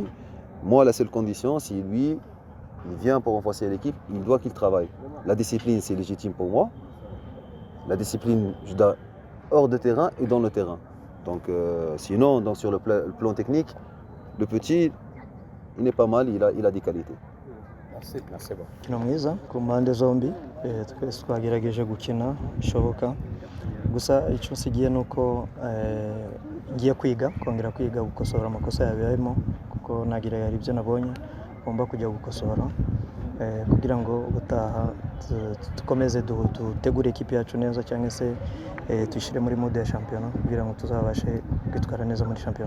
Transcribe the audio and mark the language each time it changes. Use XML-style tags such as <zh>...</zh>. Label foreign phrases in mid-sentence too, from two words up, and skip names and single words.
<fr>Moi, la seule condition, si lui, il vient pour renforcer l'équipe, il doit qu'il travaille. La discipline, c'est légitime pour moi. La discipline, je dois hors de terrain et dans le terrain. Donc sinon, sur le plan technique, le petit, il est pas mal, il a des qualités. Merci beaucoup.</fr> <rw>Umukino mwiza ku mpande zombi, twese twagerageje gukina bishoboka, gusa icyo nsigiye ni uko ngiye kongera kwiga gukosora amakosa yabayemo, kuko nagira hari ibyo nabonye ngomba kujya gukosora kugira ngo ubutaha dukomeze dutegure ikipe yacu neza, cyangwa se tuyishyire muri mode ya shampiyona kugira ngo tuzabashe kwitwara neza muri shampiyona.</rw>